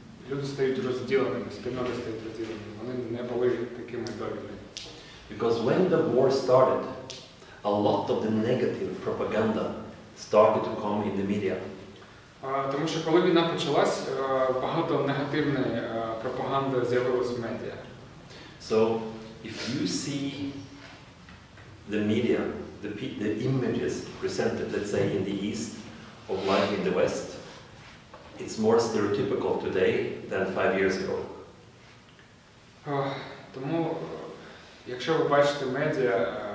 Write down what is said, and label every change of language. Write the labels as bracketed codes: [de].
[uk] Люди стають розділеними, спільноти стають розділеними. Вони не були такими до війни. [en] Because when the war started, a lot of the negative propaganda started to come in the media. [uk] Тому що коли війна почалась, багато негативної пропаганди з'явилось в медіа. [en] So if you see the media, the images presented, let's say, in the East of life in the West, it's more stereotypical today than 5 years ago. [uk] Тому, якщо ви бачите медіа,